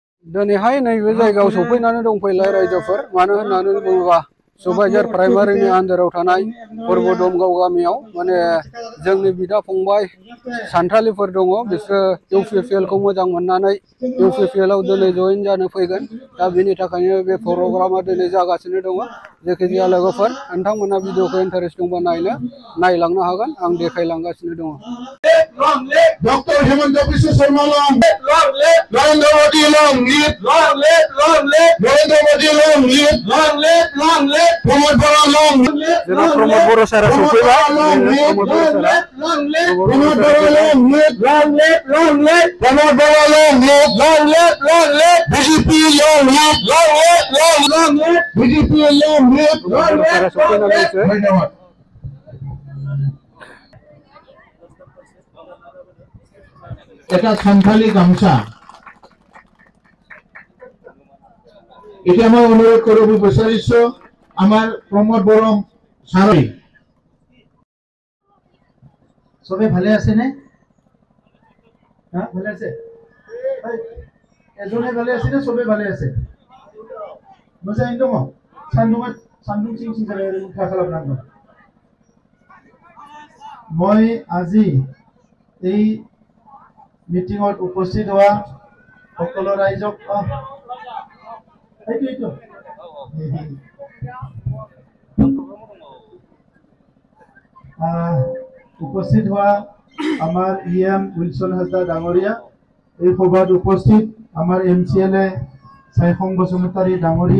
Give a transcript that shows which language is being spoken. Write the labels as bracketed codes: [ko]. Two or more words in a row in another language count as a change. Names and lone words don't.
[brx] दिनैहाय नैबे जायगायाव सफैनानै दंफैलाय रायजोफोर मानो होननानै बुङोबा सुबाइजार प्राइमारिनि आन्दाराव थानाय परबदमगाव गामियाव माने जोंनि बिदा फंबाय सानथालिफोर दङ बिसोरो इउपिपिएल खौ मोजां मोननानै इउपिपिएल आव दिनै जइन जानो फैगोन दा बेनि थाखायनो बे प्रग्रामा दिनै जागासिनो दङ जायखिजाया लोगोफोर नोंथांमोना भिडिअखौ इन्टारेस्ट दंबा नायलांनो हागोन आं देखायलांगासिनो दङ डॉक्टर हेमंत बिश्व शर्मा नरेंद्र मोदी नरेंद्र मोदी प्रमोद बरा प्रमोद बर' सारा सफैबाय [as] प्रमोद बरा बीजेपी धन्यवाद এটা সান্থালি গামছা এটা মই অনুরোধ করব বিচাৰিছো আমাৰ প্ৰমোদ বৰম সাৰই সবে ভালে আছে নে হ্যাঁ ভালে আছে এজনে ভালে আছে নে সবে ভালে আছে [brx] मोजाङै दङ सान्दुं सिं सिं जालाय मुखा खालामनांगौ [as] মই আজি এই মিটিংত উপস্থিত হোৱা সকলো ৰাইজক উপস্থিত হোৱা আমাৰ ইএম উইলসন হাজদা ডাঙৰীয়া এই সভাত উপস্থিত আমাৰ এমচিএলএ সাইখং বসুমতাৰী ডাঙৰীয়া